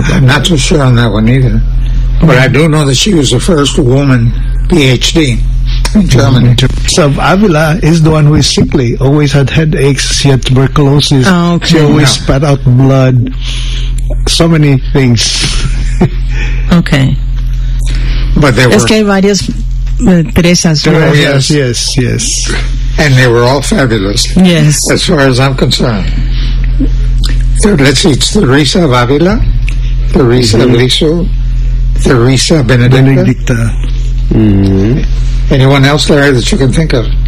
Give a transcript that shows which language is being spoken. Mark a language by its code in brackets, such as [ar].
[en] I'm not so sure on that one either. But I do know that she was the first woman PhD in Germany. So Avila is the one who is sickly, always had headaches, she had tuberculosis, oh, okay. She always spat out blood, so many things. Okay. But there were... [es] Es que hay varias Teresas. [en] Yes. And they were all fabulous. Yes. As far as I'm concerned. So let's see, it's Teresa of Avila, Teresa of Lisieux, Teresa Benedicta. Mm-hmm. Anyone else, Larry, that you can think of?